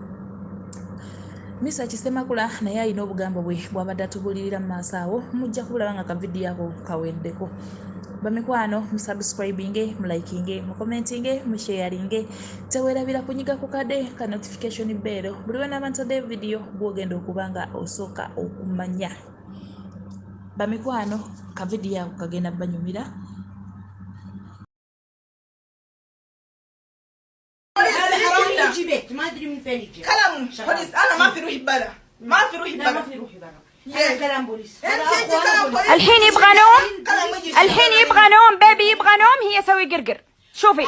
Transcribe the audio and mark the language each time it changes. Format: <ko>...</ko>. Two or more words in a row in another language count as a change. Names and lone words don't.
<lg>Misa Kisemakula naye alina obugambo bwe bw'abadde atubulirira mu maaso awo mujja kubulaba nga kavidiyo ako kaweddeko bamikwano musubscribinge mulikinge mukomentinge musharinge tewerabira kunyiga ku kade ka notification bell buli wena abantu de video bwogenda okuba nga osooka okumanya bamikwano kavidiyo ako kagenda banyumira</lg> <ar>ما ادري من فين يجي كلام بوليس انا ما في روحي برا ما في روحي برا ما في روحي برا هذا كلام بوليس الحين يبغى نوم الحين يبغى نوم بيبي يبغى نوم هي سوي قرقر شوفي</ar>